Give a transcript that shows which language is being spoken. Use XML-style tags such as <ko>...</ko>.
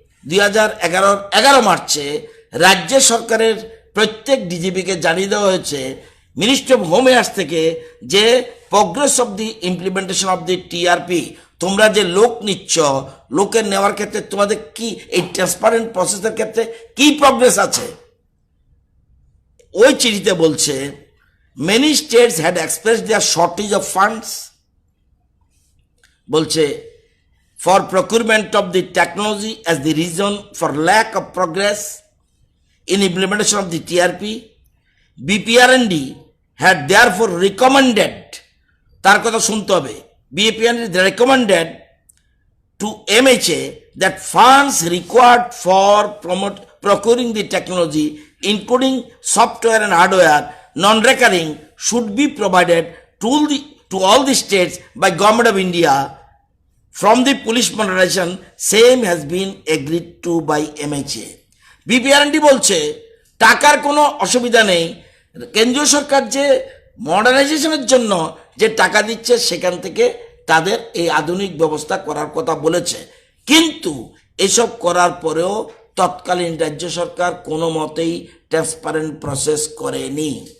<bn>2011 মার্চে রাজ্য সরকারের প্রত্যেক ডিজিপিকে জানিয়ে দেওয়া হয়েছে মিনিস্ট্রি অফ হোম অ্যাফেয়ার্স থেকে যে</bn> <en>progress of the implementation of the TRP,</en> <bn>তোমরা যে লোক নিচ্ছ, লোকের নেওয়ার ক্ষেত্রে তোমাদের কি এই ট্রান্সপারেন্ট প্রসেসের ক্ষেত্রে কি প্রোগ্রেস আছে। ওই চিঠিতে বলছে</bn> <en>many states had express their shortage of funds,</en> <bn>বলছে</bn> <en>for procurement of the technology as the reason for lack of progress in implementation of the TRP. BPRND had therefore recommended,</en> <bn>তার কথা শুনতে হবে,</bn> <en>BPRND recommended to MHA that funds required for procuring the technology, including software and hardware, non-recurring, should be provided to all the states by Government of India. From the police modernization, same has been agreed to by MHA.</en> <bn>BPRND বলছে টাকার কোনো অসুবিধা নেই, কেন্দ্রীয় সরকার যে মডার্নাইজেশনের জন্য যে টাকা দিচ্ছে সেখান থেকে তাদের এই আধুনিক ব্যবস্থা করার কথা বলেছে। কিন্তু এসব করার পরেও তৎকালীন রাজ্য সরকার কোনো মতেই ট্রান্সপারেন্ট প্রসেস করেনি।</bn>